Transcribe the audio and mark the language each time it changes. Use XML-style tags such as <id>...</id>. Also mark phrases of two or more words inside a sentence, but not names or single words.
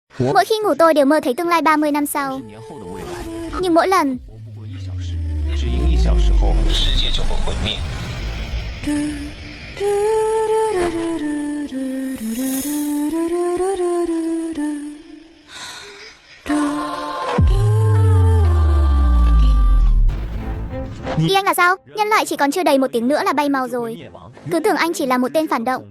<vi>Mỗi khi ngủ tôi đều mơ thấy tương lai 30 năm sau. Nhưng mỗi lần</vi> <zh>只赢1小时后，世界就会毁灭。</zh> <vi>Ý anh là sao? Nhân loại chỉ còn chưa đầy 1 tiếng nữa là bay màu rồi. Cứ tưởng anh chỉ là một tên phản động.</vi>